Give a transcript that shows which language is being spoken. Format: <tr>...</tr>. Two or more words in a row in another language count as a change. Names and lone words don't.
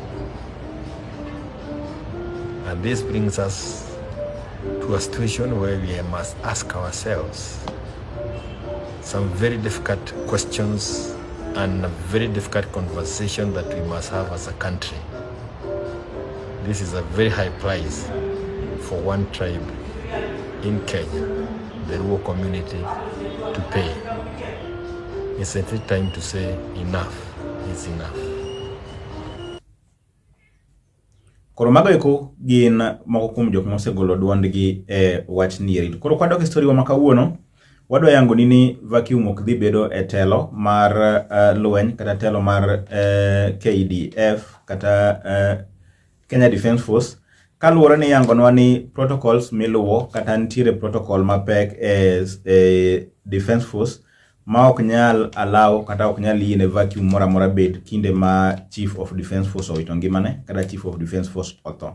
<en>And this brings us to a situation where we must ask ourselves some very difficult questions and a very difficult conversation that we must have as a country. This is a very high price for one tribe in Kenya, the Luo community, to pay. It's a time to say enough is enough.</en> <luo>Koro mago eko gin moko kuom jok mosegolo duondgi wach nieri. Koro kwadok story wa makawuono, wadwa yango ni vacuum ok dhi bedo e telo mar lweny kata telo mar KDF kata Kenya Defence Force, kaluwore ni yangonwa ni protocols miluwo kata ntiere protocol mapek Defence Force ma ok nyal allow kata ok nyal yiene vacuum mora mora bed kinde ma</luo> <en>Chief of Defence Force</en> <luo>owito ngimane kata</luo> <en>Chief of Defence Force</en> <luo>otho.</luo>